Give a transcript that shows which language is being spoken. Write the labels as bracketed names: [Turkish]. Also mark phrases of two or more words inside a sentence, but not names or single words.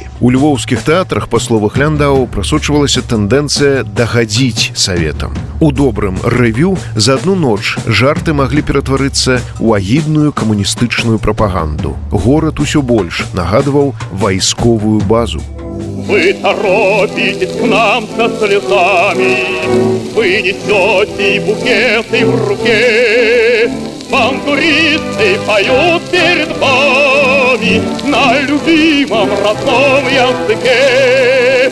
[Belarusian] У львоўскіх тэатрах, па словах Ляндау, прасочвалася тэндэнцыя дагадзіць саветам. У добрым рэвю за адну ноч жарты маглі ператварыцца ў агідную камуністычную прапаганду. Горад усё больш нагадваў вайсковую базу. [Russian] Вы торопитесь к нам со слезами, вы несете букеты в руке. Вам туристы поют перед вами на любимом родном языке.